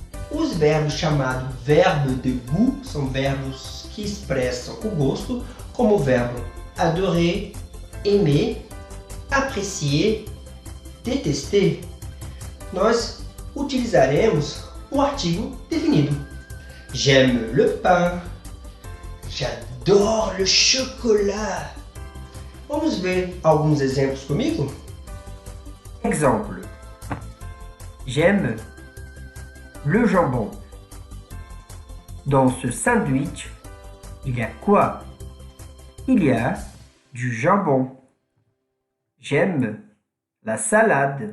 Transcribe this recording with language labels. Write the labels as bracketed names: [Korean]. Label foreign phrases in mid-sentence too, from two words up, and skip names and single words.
[Portuguese] os verbos chamados verbo [French] de goût [Portuguese] são verbos que expressam o gosto, como o verbo [French] adorer, aimer, apprécier, détester. [Portuguese] Nós utilizaremos o artigo definido. [French] J'aime le pain. J'adore le chocolat. [Portuguese] Vamos ver alguns exemplos comigo? [French] Exemple. J'aime le jambon. Dans ce sandwich, il y a quoi? Il y a du jambon. J'aime la salade.